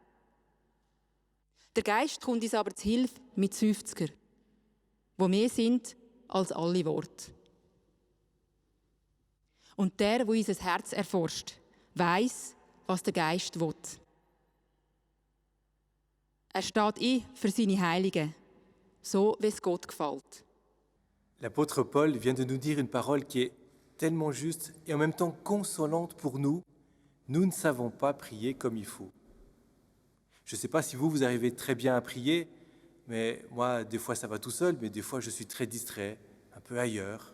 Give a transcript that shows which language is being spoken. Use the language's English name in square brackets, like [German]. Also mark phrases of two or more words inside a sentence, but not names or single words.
[German] Der Geist kommt uns aber zu Hilfe mit Seufzer, wo mehr sind als alle Worte. Und der unser Herz erforscht, weiss, was der Geist will. Er steht ein für seine Heiligen, so wie es Gott gefällt. [French] L'apôtre Paul vient de nous dire une parole qui est tellement juste et en même temps consolante pour nous. Nous ne savons pas prier comme il faut. Je ne sais pas si vous arrivez très bien à prier, mais moi, des fois, ça va tout seul, mais des fois, je suis très distrait, un peu ailleurs.